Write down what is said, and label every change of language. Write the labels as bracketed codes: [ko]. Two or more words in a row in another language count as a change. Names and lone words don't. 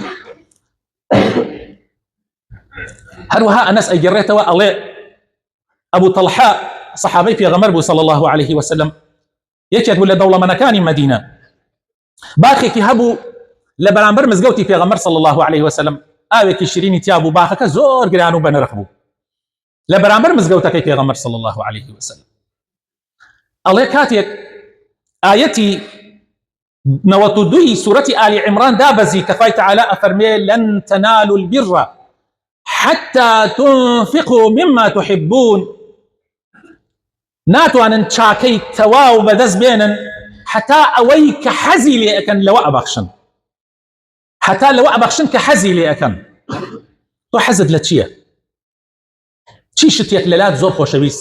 [ckb] هەروەها ئەنەس ئەیگەڕێتەوە ئەڵێ ئەبوو تەڵحا سەحابەی پێغەمبەر بوو [ar] صلی الله عليه وسلم، [ckb] یەکێک بوو لە دەوڵەمەندەکانی مەدینە، باخێکی هەبوو لە بەرامبەر مزگەوتی پێغەمبەر [ar] صلی الله عليه وسلم، [ckb] ئاوێکی شیرینی تیا بوو، باخەکە زۆر گران و بەنرخ بوو لە بەرامبەر مزگەوتەکەی پێغەمبەر [ar] صلی الله عليه وسلم. [ckb] ئەڵێ کاتێک ئاەتی 92 سورەتی آل عمران دابەزی کە خوای تەعالا ئەفەرمێ [ar] لەن تەنالوا البر حتى تنفقوا مما تحبون، [ckb] ناتوانن چاکەی تەواو بەدەست بێنن حتا ئەوەی کە حەزی لێ ئەکەن لەوە ئەبەخشن، حتا لەوە ئەبەخشن کە حەزی لێ ئەکەن. تۆ حەزت لە چییە؟ چی شتێک لەلات زۆر خۆشەویستە؟